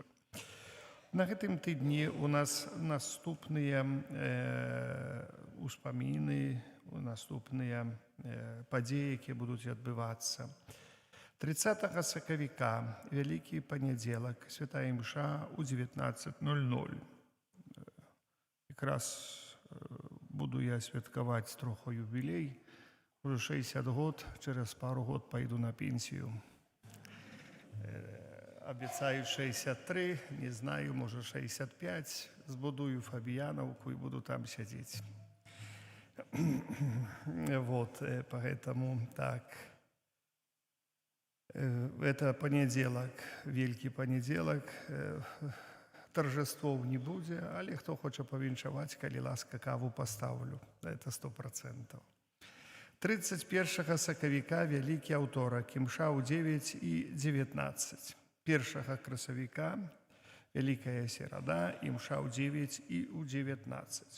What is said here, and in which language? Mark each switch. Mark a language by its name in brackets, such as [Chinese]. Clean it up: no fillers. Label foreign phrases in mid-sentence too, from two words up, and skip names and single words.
[Belarusian] На гэтым тыдні у нас наступныя успаміны, наступныя падзеі, якія будуць адбывацца. 30 сакавіка, вялікі панядзелак, святая імша ў 19:00. Якраз буду я святкаваць троху юбілей. [Russian] Уже 60 год, через пару год пойду на пенсию. Обещаю 63, не знаю, может 65. Збудую Фабияновку и буду там сидеть. Вот, поэтому так. Это понедельник, великий понедельник. Торжествов не будет, [Belarusian] але хто хоче повінчаваць, калі ласка, каву поставлю. [Russian] Это 100%. [Belarusian] 31 сакавіка вялікі аўторак, імша ў 9:19. 1 красавіка вялікая серада, імша ў 9:19.